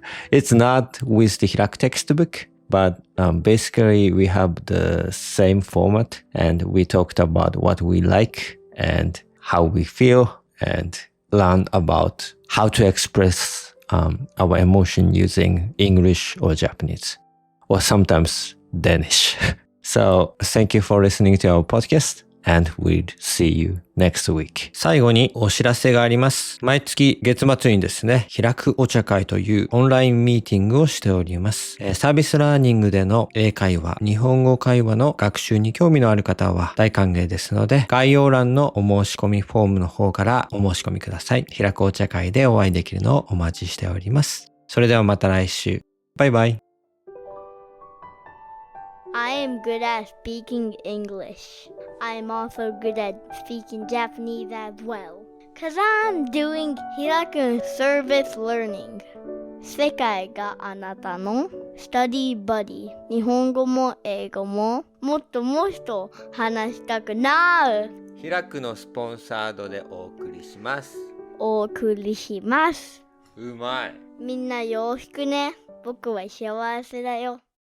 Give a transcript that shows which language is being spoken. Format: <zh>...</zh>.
<en>It's not with the Hiraku textbook, but basically we have the same format, and we talked about what we like and how we feel, and learn about how to express our emotion using English or Japanese, or sometimes Danish. So thank you for listening to our podcast. and we'll see you next week.</en> <ja>最後にお知らせがあります。毎月月末にですね、ひらくお茶会というオンラインミーティングをしております。サービスラーニングでの英会話、日本語会話の学習に興味のある方は大歓迎ですので、概要欄のお申し込みフォームの方からお申し込みください。ひらくお茶会でお会いできるのをお待ちしております。それではまた来週。バイバイ。</ja> <en>I am good at speaking English. I am also good at speaking Japanese as well. Cause I'm doing Hiraku Service Learning.</en> <ja>世界があなたのスタディバディ。日本語も英語ももっと話したくなる。ひらくのスポンサードでお送りします。お送りします。うまい。みんなよろしくね。僕は幸せだよ。</ja>